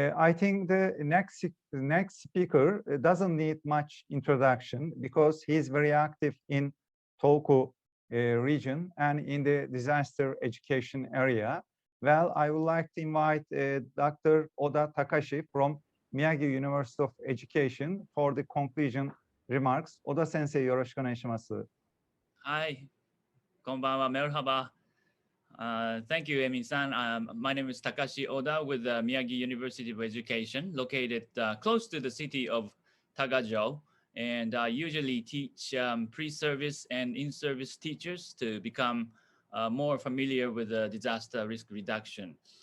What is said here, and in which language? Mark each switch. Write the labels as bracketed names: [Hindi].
[English] I think the next speaker doesn't need much introduction because he's very active in Tohoku region and in the disaster education area. Well, I would like to invite Dr. Oda Takashi from Miyagi University of Education for the conclusion remarks. [Japanese] Oda Sensei, よろしくお願いします。はい、こんばんは、 [Turkish] merhaba. [English] Thank you, Emin-san. My name is Takashi Oda with Miyagi University of Education, located close to the city of Tagajo. And I usually teach pre-service and in-service teachers to become more familiar with disaster risk reduction.